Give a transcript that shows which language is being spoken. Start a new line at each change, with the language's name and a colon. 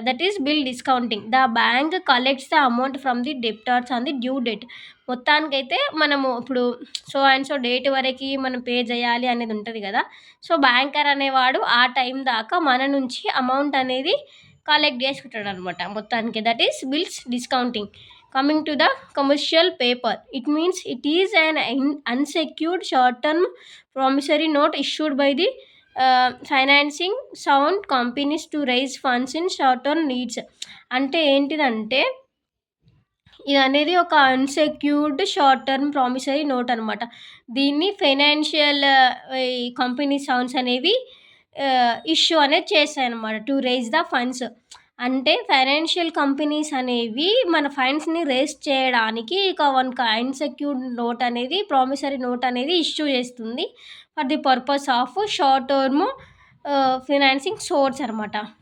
English: That is bill discounting. The bank collects the amount from the debtors on the due date.
Telugu: మొత్తానికైతే మనము ఇప్పుడు
English: so and so date
Telugu: వరకు మనం pay చేయాలి అనేది ఉంటుంది కదా. సో బ్యాంకర్ అనేవాడు ఆ టైం దాకా మన నుంచి అమౌంట్ అనేది కలెక్ట్ చేసుకుంటాడు అనమాట మొత్తానికి.
English: That is bills discounting. Coming to the commercial paper, it means it is an unsecured short-term promissory note issued by the financing sound companies to raise funds in short-term needs.
Telugu: అంటే ఏంటిదంటే ఇది అనేది ఒక unsecured short term promissory note అనమాట. దీన్ని financial company sounds అనేవి issue అనేది చేస్తాయన్నమాట
English: To raise the funds.
Telugu: అంటే ఫైనాన్షియల్ కంపెనీస్ అనేవి మన ఫండ్స్ని రేస్ చేయడానికి ఇక వన్ అన్సెక్యూర్డ్ నోట్ అనేది ప్రామిసరీ నోట్ అనేది ఇష్యూ చేస్తుంది
English: for the purpose of short term financing source
Telugu: అనమాట.